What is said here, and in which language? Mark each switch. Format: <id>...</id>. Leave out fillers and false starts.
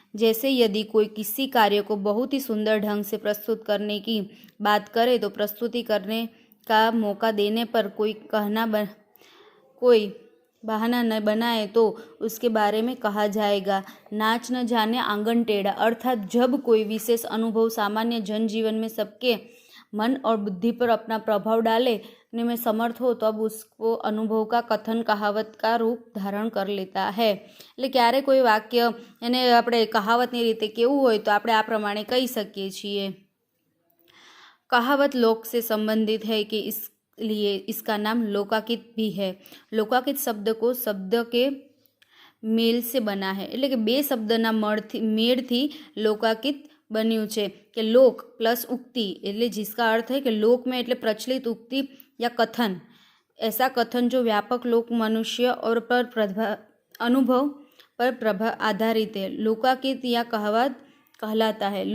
<hi>जैसे यदि कोई किसी कार्य को बहुत ही सुंदर ढंग से प्रस्तुत करने की बात करे तो प्रस्तुति करने का मौका देने पर कोई बहाना न बनाए तो उसके बारे में कहा जाएगा नाच न जाने आंगन टेढ़ा। अर्थात जब कोई विशेष अनुभव सामान्य जनजीवन में सबके मन और बुद्धि पर अपना प्रभाव डालने में समर्थ हो तब उसको अनुभव का कथन कहावत का रूप धारण कर लेता है।</hi> <gu>એટલે ક્યારે કોઈ વાક્ય એને આપણે કહાવતની રીતે કેવું હોય તો આપણે આ પ્રમાણે કહી શકીએ છીએ।</gu> <hi>कहावत लोक से संबंधित है कि इसलिए इसका नाम लोकाकित भी है। लोकाकित शब्द को शब्द के मेल से बना है, એટલે કે બે શબ્દના મેળથી लोकाकित बन्यू है कि लोक प्लस उक्ति, એટલે जिसका अर्थ है कि लोक में એટલે प्रचलित उक्ति या कथन, ऐसा कथन जो व्यापक लोक मनुष्य और अनुभव पर प्रभाव आधारित है, लोकाकित या कहावत कहलाता है।</hi>